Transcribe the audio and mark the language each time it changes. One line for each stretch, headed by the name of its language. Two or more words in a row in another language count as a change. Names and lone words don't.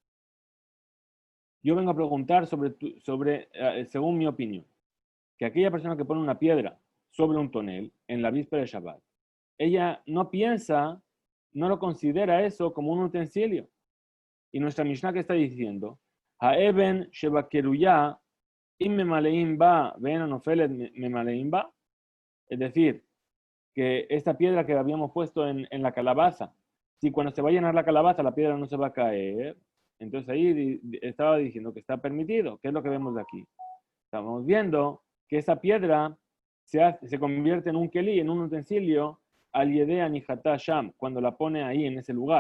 Spanish: Yo vengo a preguntar sobre según mi opinión, que aquella persona que pone una piedra sobre un tonel en la víspera de Shabbat, ella no piensa, no lo considera eso como un utensilio. Y nuestra Mishnah que está diciendo,
Hebrew: האבן שבקירויה אם ממלאים בה ואינה נופלת ממלאים בה
Spanish: ven anofelet memaleim ba, es decir, que esta piedra que habíamos puesto en la calabaza, si cuando se va a llenar la calabaza la piedra no se va a caer, entonces ahí estaba diciendo que está permitido. ¿Qué es lo que vemos aquí? Estamos viendo que esa piedra se convierte en un keli, en un utensilio,
Hebrew: על ידי הנחתה שם,
Spanish: cuando la pone ahí en ese lugar.